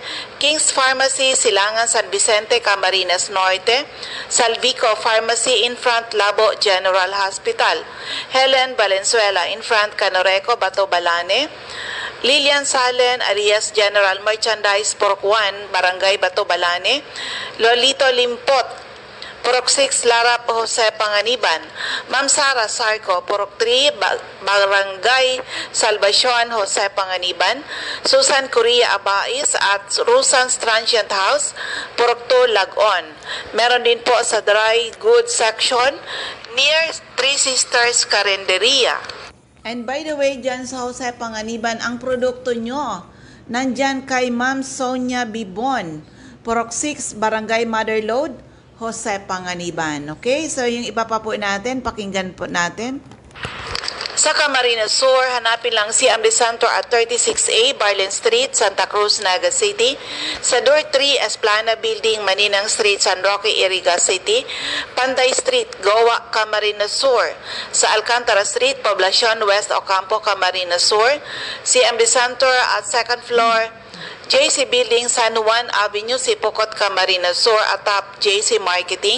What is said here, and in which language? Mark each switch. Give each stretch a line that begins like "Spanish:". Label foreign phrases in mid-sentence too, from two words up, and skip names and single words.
Filipino: King's Pharmacy, Silangan, San Vicente, Camarines Norte, Salvico Pharmacy,
English: in front
Filipino: Labo General Hospital, Helen Valenzuela,
English: in front
Filipino: Canoreco, Bato Balane, Lilian Salen, Arias General Merchandise, Purok 1, Barangay Bato Balane, Lolito Limpot, Purok 6, Larap, Jose Panganiban. Ma'am Sara Sarco, Purok 3, Barangay Salvacion, Jose Panganiban. Susan Correa Abais at Rusan's Transient House, Purok 2, Lagon. Meron din po sa
English: dry goods section near
Filipino: Three Sisters Carinderia.
English: And by the way,
Filipino: dyan sa Jose Panganiban, ang produkto nyo, nandyan kay Ma'am Sonia Bibon, Purok 6, Barangay Motherlode, Jose Panganiban. Okay? So, yung iba pa po natin, pakinggan po natin. Sa Camarines Sur, hanapin lang si CMD Center at 36A, Barlin Street, Santa Cruz, Naga City. Sa Door 3, Esplana Building, Maninang Street, San Roque, Iriga City. Panday Street, Goa, Camarines Sur. Sa Alcantara Street, Poblacion, West Ocampo, Camarines Sur. CMD Center at second floor, JC Building, San Juan Avenue, Sipocot, Camarines Sur, atap JC Marketing.